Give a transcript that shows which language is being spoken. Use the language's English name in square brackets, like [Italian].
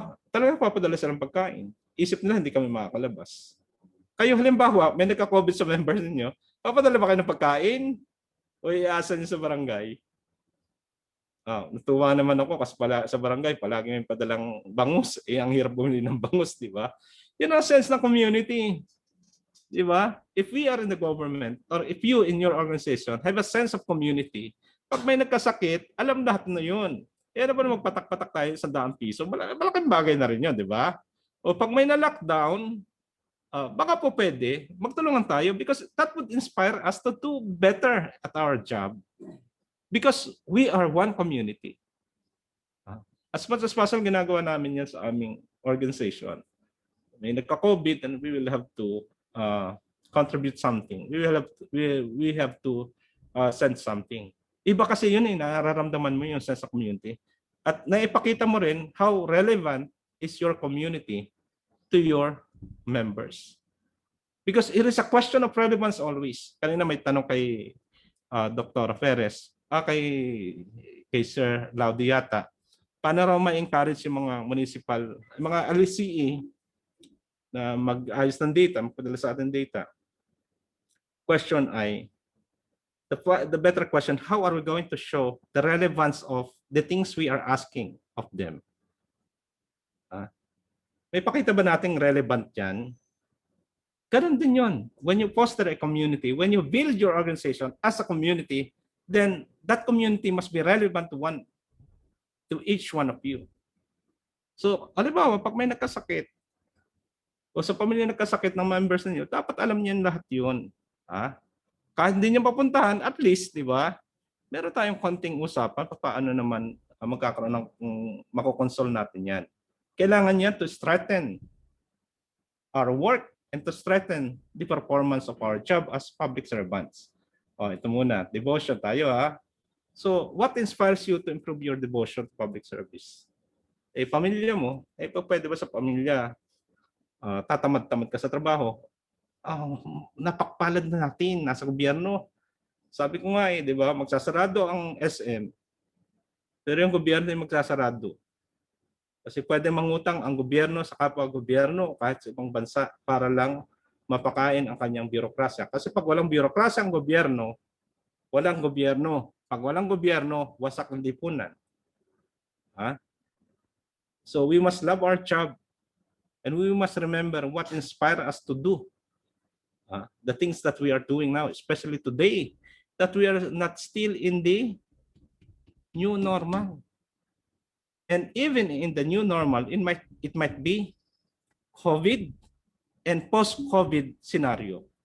[Filipino] Talagang papadala silang pagkain. Isip nila hindi kami makakalabas. Kayo halimbawa, may nagka-COVID sa members ninyo, papadala ba kayo ng pagkain? O iasa niyo sa barangay? Natuwa naman ako kasi sa barangay, palagi may padalang bangus. Ang hirap bumili ng bangus, di ba? Yun ang sense ng community. Di ba? [English] If we are in the government or if you in your organization have a sense of community, [Filipino] pag may nagkasakit, alam lahat na yun. Ano ba na magpatak-patak tayo sa ₱100? Malaking bagay na rin yun, di ba? O pag may na-lockdown, baka po pwede, magtulungan tayo [English] because that would inspire us to do better at our job. Because we are one community. As much as possible, [Filipino] ginagawa namin yan sa aming organization. May nagka-COVID [English] and we will have to contribute something. We have to send something. [Filipino] Iba kasi yun nararamdaman mo yung [English] sense of community. [Filipino] At naipakita mo rin [English] how relevant is your community to your members. Because it is a question of relevance always. [Filipino] Kanina may tanong kay Dr. Perez, kay Sir Laudiata, paano raw ma-encourage yung mga municipal, mga LCE na mag-ayos ng data, magpadala sa ating data? [English] Question ay, the better question, how are we going to show the relevance of the things we are asking of them? [Filipino] May pakita ba nating relevant yan? Ganun din yun. [English] When you foster a community, when you build your organization as a community, then that community must be relevant to each one of you. [Filipino] So, halimbawa, pag may nagkasakit, o sa pamilya nagkasakit ng members ninyo, dapat alam niyo lahat yun. Kahit hindi niyo papuntahan, at least, di ba, meron tayong konting usapan paano naman magkakaroon ng makukonsol natin yan. Kailangan yan [English] to strengthen our work and to strengthen the performance of our job as public servants. [Filipino] Ito muna, devotion tayo [English] So, what inspires you to improve your devotion to public service? [Filipino] Pamilya mo, pwede ba sa pamilya, tatamad-tamad ka sa trabaho? Napakpalad na natin, nasa gobyerno. Sabi ko nga di ba, magsasarado ang SM, pero yung gobyerno ay magsasarado. Kasi pwede mangutang ang gobyerno sa kapwa-gobyerno kahit sa ibang bansa para lang mapakain ang kanyang birokrasya. Kasi pag walang birokrasya ang gobyerno, walang gobyerno. Pag walang gobyerno, wasak ang lipunan. [English] So we must love our job and we must remember what inspires us to do the things that we are doing now, especially today, that we are not still in the new normal. And even in the new normal, it might be COVID and post-COVID scenario.